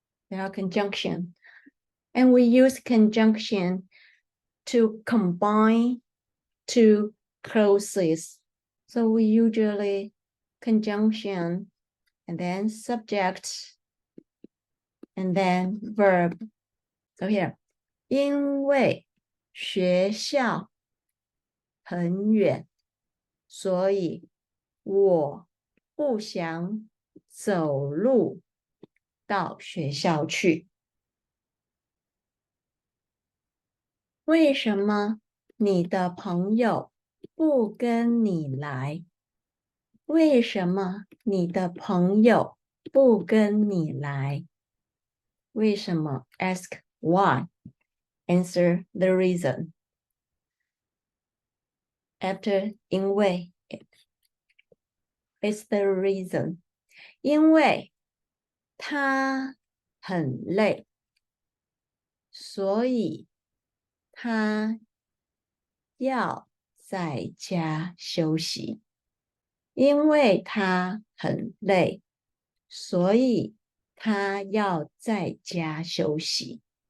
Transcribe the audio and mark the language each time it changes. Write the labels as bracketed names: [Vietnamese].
[English] They are conjunction. And we use conjunction to combine two clauses. So we usually conjunction and then subject and then verb. So here, [Chinese] 因为学校很远，所以我不想走路到学校去。为什么你的朋友不跟你来？为什么你的朋友不跟你来？ [English] 为什么 ？ Ask why. Answer the reason. After 因为 it's the reason. [Chinese] 因为他很累，所以他要在家休息。因为他很累，所以他要在家休息。